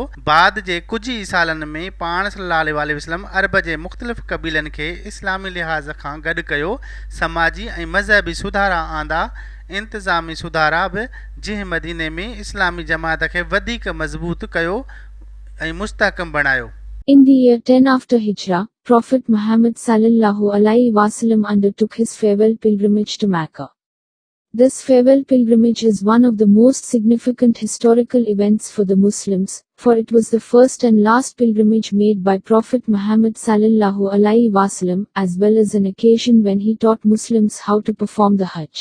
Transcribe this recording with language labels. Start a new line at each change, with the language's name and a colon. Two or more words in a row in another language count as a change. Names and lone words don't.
Sindhi: बाद जे कुझु ई सालनि में पाण
Arabic: صلى الله عليه وسلم
Sindhi: अरब जे मुख़्तलिफ़ क़बीलनि खे इस्लामी लिहाज़ खां गॾु कयो। समाजी ऐं मज़हबी सुधारा आंदा, इंतिज़ामी सुधारा बि, जंहिं मदीने में इस्लामी जमात खे वधीक मज़बूत कयो ऐं मुस्तहकम बणायो।
English: In the year 10 after Hijrah, Prophet Muhammad
Arabic: صلى الله عليه وسلم
English: undertook his farewell pilgrimage to Mecca. This farewell pilgrimage is one of the most significant historical events for the Muslims, for it was the first and last pilgrimage made by Prophet Muhammad
Arabic: صلى الله عليه وسلم,
English: as well as an occasion when he taught Muslims how to perform the Hajj.